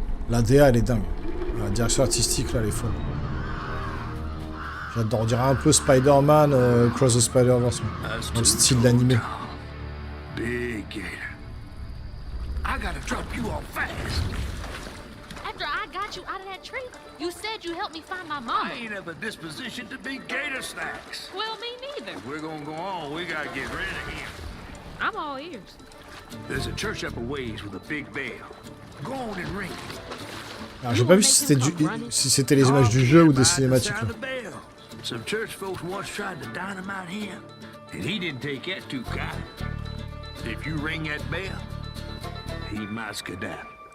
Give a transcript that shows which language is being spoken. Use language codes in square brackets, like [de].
[fr] La DA elle est dingue. La direction artistique là elle est folle. J'adore, on dirait un peu Spider-Man, Cross the Spider-Verse, dans le style d'animé. [en] Big Gator. I gotta drop you off fast. After I got you out of that tree, you said you helped me find my mama. I ain't have a disposition to be gator snacks. Well, me neither. If we're gonna go on, we gotta get rid of him. I'm all ears. There's a church up a ways with a big bell. Go on and ring it. [fr] Alors j'ai pas vu si c'était les images du jeu ou des cinématiques là. [en] Some church folks once tried to dynamite him, and he didn't take that too kind. If you ring that bell, he might skedaddle.